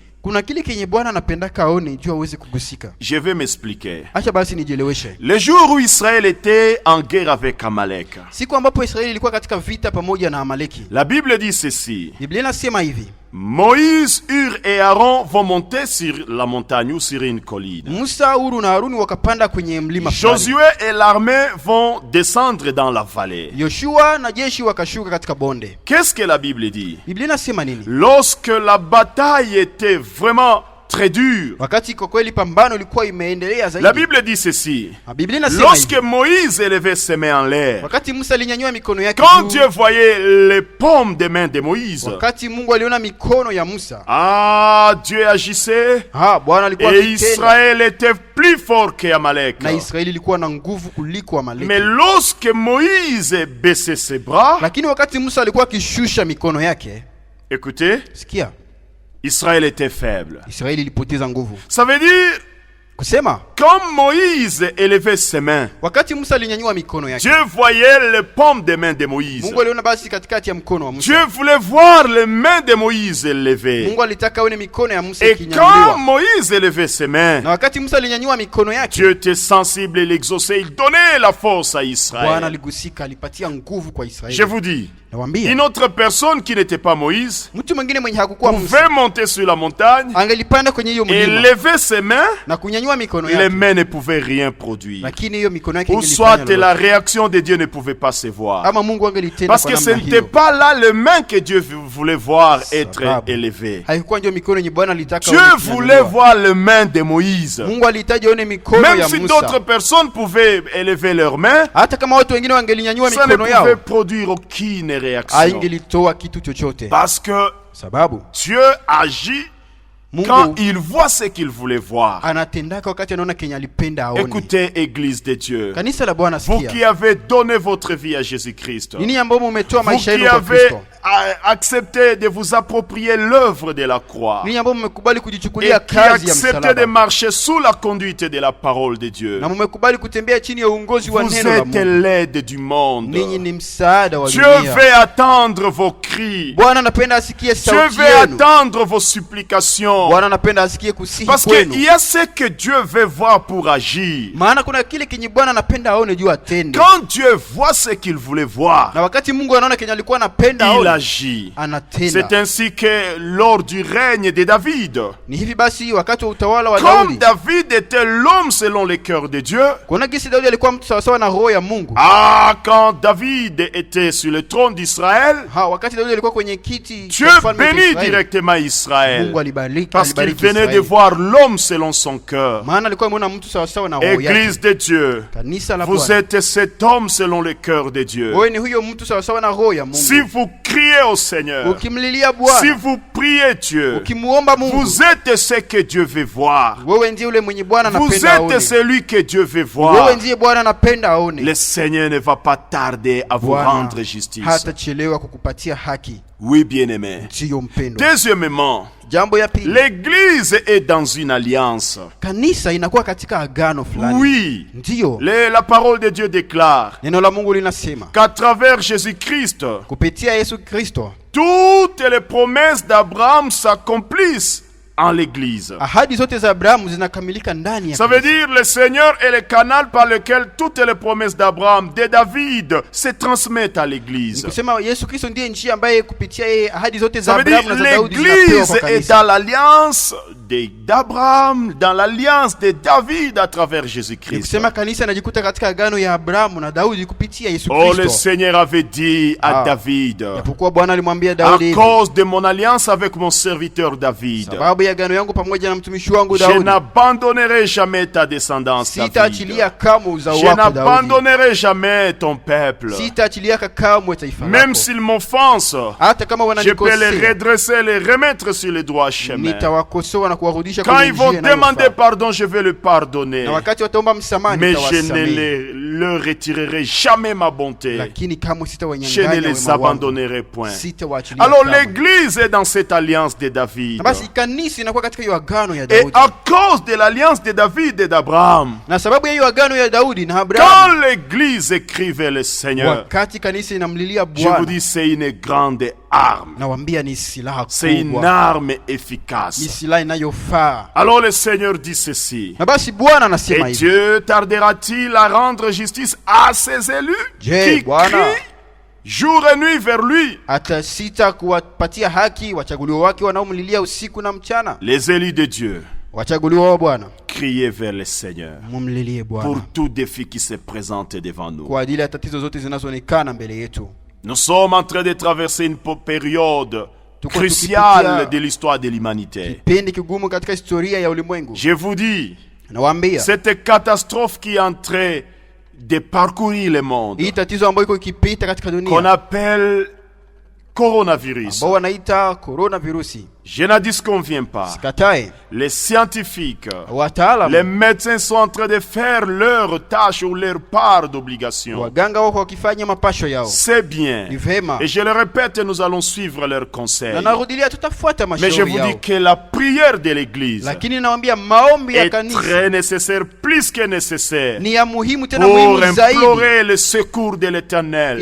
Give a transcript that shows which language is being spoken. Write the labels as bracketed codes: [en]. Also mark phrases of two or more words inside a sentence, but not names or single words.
[sw] kuna kile kenye Bwana anapendaka aone juu aweze kugusika. [fr] Je vais m'expliquer. [sw] Acha basi nijieleweshe. [fr] Le jour où Israël était en guerre avec Amalek, [sw] Siku ambapo Israeli ilikuwa katika vita pamoja na Amaleki, [fr] la Bible dit ceci. [sw] Biblia inasema hivi: [fr] Moïse, Hur et Aaron vont monter sur la montagne ou sur une colline. [sw] Musa, Huru na Haruni wakapanda kwenye mlima fulani. [fr] Josué et l'armée vont descendre dans la vallée. [sw] Yoshua na jeshi wakashuka katika bonde. [fr] Qu'est-ce que la Bible dit? [sw] Biblia inasema nini? [fr] Lorsque la bataille était vraiment très dure, [sw] Wakati kwa kweli pambano ilikuwa imeendelea zaidi. [fr] la Bible dit ceci. [sw] Biblia inasema [fr] Lorsque [sw] hivi: [fr] Moïse élevait ses mains en l'air, [sw] wakati Musa alinyanyua mikono yake [fr] quand [sw] juu, [fr] Dieu voyait les paumes des mains de Moïse, [sw] wakati Mungu aliona mikono ya Musa, [fr] Dieu agissait [sw] Bwana alikuwa [fr] et [sw] akitenda, [fr] Israël était plus fort qu'Amalek. [sw] na Israeli ilikuwa na nguvu kuliko Amaleki. [fr] Mais lorsque Moïse baissait ses bras, [sw] Lakini wakati Musa alikuwa akishusha mikono yake, [fr] écoutez, [sw] sikia, [fr] Israël était faible. [sw] Israeli ilipoteza nguvu. [fr] Ça veut dire, [sw] Kusema [fr] quand Moïse élevait ses mains, [sw] wakati Musa alinyanyua mikono yake, [fr] Dieu voyait les paumes des mains de Moïse. [sw] Mungu aliona basi katikati ya mkono wa Musa. [fr] Dieu voulait voir les mains de Moïse élevées. [sw] Mungu alitaka aone mikono ya Musa [fr] Et quand [sw] ikinyanyuliwa. [fr] Moïse élevait ses mains, [sw] Na wakati Musa alinyanyua mikono yake, [fr] Dieu était sensible et l'exauçait. Il donnait la force à [sw] Bwana [fr] Israël. [sw] aligusika, alipatia nguvu kwa [fr] Je [sw] Israeli. [fr] vous dis, [sw] Nawaambia, [fr] une autre personne qui n'était pas Moïse [sw] mtu mwingine mwenye hakukuwa Musa [fr] pouvait monter sur la montagne [sw] angelipanda kwenye hiyo [fr] et [sw] mlima [fr] lever ses mains. [sw] na kunyanyua mikono [fr] Les [sw] yake, [fr] mains ne pouvaient rien produire. [sw] lakini hiyo mikono yake [fr] Ou [sw] ingelifanya [fr] soit la [sw] lolote. [fr] réaction de Dieu ne pouvait pas se voir. [sw] Ama Mungu angelitenda [fr] Parce [sw] kwa [fr] que ce [sw] namna [fr] n'était [sw] hiyo. [fr] pas là les mains que Dieu voulait voir être [sw] Sababu [fr] élevées. [sw] haikuwa ndio mikono yenye Bwana alitaka [fr] Dieu [sw] aone [fr] voulait [sw] ikinyanyuliwa. [fr] voir les mains de Moïse. [sw] Mungu alihitaji aone mikono [fr] Même [sw] ya [fr] si [sw] Musa. [fr] d'autres personnes pouvaient élever leurs mains, [sw] Hata kama watu wengine wangelinyanyua [fr] ça ne [sw] mikono yao, [fr] pouvait produire aucune réaction. [sw] haingelitoa kitu chochote. [fr] Parce que [sw] Sababu [fr] Dieu agit quand [sw] Mungu [fr] il voit ce qu'il voulait voir. [sw] anatendaka wakati anaona kenye alipenda aone. [fr] Écoutez, Église de Dieu, [sw] Kanisa la Bwana, [fr] vous qui [sw] sikia. [fr] avez donné votre vie à Jésus-Christ, [sw] Nini ambao mumetoa [fr] vous [sw] maisha [fr] qui [sw] yenu kwa [fr] avez [sw] Kristo? [fr] accepté de vous approprier l'œuvre de la croix [sw] Nini ambao mmekubali [fr] et [sw] kujichukulia [fr] qui [sw] kazi ya [fr] acceptez de [sw] msalaba? [fr] marcher sous la conduite de la parole de Dieu, [sw] Na mmekubali kutembea chini ya uongozi wa [fr] vous [sw] neno la [fr] êtes [sw] Mungu. [fr] l'aide du monde. [sw] Ninyi ni msaada wa [fr] Dieu [sw] dunia. [fr] veut attendre vos cris. [sw] Bwana anapenda asikie [fr] Dieu [sw] sauti [fr] veut [sw] yenu. [fr] attendre vos supplications. [sw] Bwana anapenda asikie kusihi [fr] Parce [sw] kwenu. [fr] qu'il y a ce que Dieu veut voir pour agir. [sw] Maana kuna kile kenye Bwana anapenda aone juu atende. [fr] Quand Dieu voit ce qu'il voulait voir, [sw] Na wakati Mungu anaona kenye alikuwa anapenda [fr] il [sw] aone, [fr] agit. [sw] anatenda. [fr] C'est ainsi que lors du règne de David, [sw] Ni hivi basi wakati wa utawala wa [fr] comme [sw] Daudi, [fr] David était l'homme selon le cœur de Dieu, [sw] kuna gisi Daudi alikuwa mtu sawasawa na roho ya Mungu. [fr] quand David était sur le trône d'Israël, [sw] Wakati Daudi alikuwa kwenye kiti [fr] Dieu [sw] cha ufalme wa [fr] bénit [sw] Israeli, [fr] directement Israël, [sw] Mungu alibariki [fr] parce qu'il venait de [sw] Israeli. [fr] voir l'homme selon son cœur. [sw] Maana alikuwa ameona mtu sawasawa na roho yake. [fr] Église de Dieu, [sw] Kanisa la [fr] vous [sw] Bwana, [fr] êtes cet homme selon le cœur de Dieu. [sw] wewe ni huyo mtu sawasawa na roho ya Mungu. [fr] Si vous criez au Seigneur, [sw] Ukimlilia [fr] si [sw] Bwana, [fr] vous priez Dieu, [sw] ukimuomba Mungu, [fr] vous êtes ce que Dieu veut voir. [sw] wewe ndiye ule mwenye Bwana [fr] Vous [sw] anapenda aone. [fr] êtes celui que Dieu veut [sw] Wewe [fr] voir. [sw] ndiye Bwana anapenda aone. [fr] Le Seigneur ne va pas tarder à vous [sw] Bwana [fr] rendre justice. [sw] hatachelewa kukupatia haki. [fr] Oui, bien-aimé. [sw] Ndiyo mpendo. [fr] Deuxièmement, [sw] Jambo ya pili, [fr] l'Église est dans une alliance. [sw] kanisa inakuwa katika agano fulani. [fr] Oui, [sw] Ndiyo, [fr] la parole de Dieu déclare [sw] neno la Mungu linasema [fr] qu'à travers Jésus-Christ, [sw] kupitia Yesu Kristo [fr] toutes les promesses d'Abraham s'accomplissent en l'Église. [sw] ahadi zote za Abrahamu zinakamilika ndani ya [fr] Ça veut [sw] kanisa. [fr] dire le Seigneur est le canal par lequel toutes les promesses d'Abraham, de David, se transmettent à l'Église. [sw] Kusema Yesu Kristo ndiye njia ambaye kupitia yeye ahadi zote za [fr] Ça veut dire [sw] Abrahamu na za Daudi zinapewa [fr] l'Église [sw] kwa [fr] est [sw] kanisa. [fr] dans l'alliance d'Abraham, dans l'alliance de David à travers Jésus-Christ. [sw] Kusema kanisa inajikuta katika agano ya Abrahamu na Daudi kupitia Yesu [fr] Oh, le [sw] Kristo. [fr] Seigneur avait dit à David, [sw] Japokuwa Bwana alimwambia [fr] à [sw] Daudi hivi, [fr] cause de mon alliance avec mon serviteur David, [sw] sababu ya agano yangu pamoja na mtumishi wangu [fr] je [sw] Daudi, [fr] n'abandonnerai jamais ta descendance, David. [sw] sitaachilia kamwe uzao [fr] Je [sw] wako Daudi. [fr] n'abandonnerai jamais ton peuple. [sw] Sitaachilia kamwe taifa [fr] Même [sw] lako. [fr] s'ils m'offensent, [sw] Hata kama [fr] je peux les [sw] wananikosea, [fr] redresser, les remettre sur le droit chemin. [sw] nitawakosoa na kuwarudisha [fr] Quand [sw] kwenye [fr] ils vont [sw] njia [fr] demander [sw] inayofaa. [fr] pardon, je vais le pardonner. [sw] Na wakati wataomba msamaha [fr] Mais je ne [sw] nitawasamehe, [fr] leur retirerai jamais ma bonté. [sw] lakini kamwe [fr] Je ne [sw] sitawanyang'anya [fr] les [sw] wema wangu. [fr] abandonnerai point. [sw] Sitawaachilia [fr] Alors [sw] kamwe. [fr] l'Église est dans cette alliance de David. [sw] Na basi kanisa inakuwa katika hiyo agano ya [fr] Et [sw] Daudi. [fr] à cause de l'alliance de David et d'Abraham, [sw] Na sababu ya hiyo agano ya Daudi na Abrahamu, [fr] quand l'Église écrivait le Seigneur, [sw] wakati kanisa inamlilia [fr] je vous [sw] Bwana, [fr] dis, c'est une grande arme. [sw] nawaambia ni silaha [fr] C'est une [sw] kubwa, [fr] arme [sw] ni [fr] efficace. [sw] silaha inayofaa. [fr] Alors le Seigneur dit ceci. [sw] Na basi Bwana anasema [fr] Et [sw] hivi, [fr] Dieu tardera-t-il à rendre justice à ses élus [sw] Je, [fr] qui [sw] Bwana, [fr] crient jour et nuit vers lui? [sw] atasita kuwapatia haki wachaguliwa wake wanaomlilia usiku na mchana? [fr] Les élus de Dieu, [sw] Wachaguliwa wa Bwana, [fr] criez vers le Seigneur [sw] mumlilie [fr] pour [sw] Bwana [fr] tout défi qui se présente devant nous. [sw] kwa ajili ya tatizo zote zinazoonekana mbele yetu. [fr] Nous sommes en train de traverser une période [sw] Tuko [fr] cruciale [sw] tukipitia [fr] de l'histoire de l'humanité. [sw] kipindi kigumu katika historia ya ulimwengu. [fr] Je vous dis, [sw] Nawaambia [fr] cette catastrophe qui est en train de parcourir le monde, [sw] hii tatizo ambayo iko ikipita katika [fr] qu'on [sw] dunia [fr] appelle coronavirus, [sw] ambao wanaita coronavirusi, [fr] je n'en disconviens pas. [sw] sikatae, [fr] Les scientifiques, les [sw] wataalamu [fr] médecins sont en train de faire leur tâche ou leur part d'obligation. [sw] waganga wako wakifanya mapasho yao, [fr] C'est bien. [sw] ni vema, [fr] Et je le répète, nous allons suivre leurs [sw] na [fr] conseils. [sw] narudilia tutafuata [fr] Mais je [sw] mashauri [fr] vous [sw] yao, [fr] dis que la prière de l'Église [sw] lakini nawaambia maombi ya [fr] est [sw] kanisa [fr] très nécessaire, plus que nécessaire, [sw] ni ya muhimu tena [fr] pour [sw] muhimu zaidi, [fr] implorer le secours de l'Éternel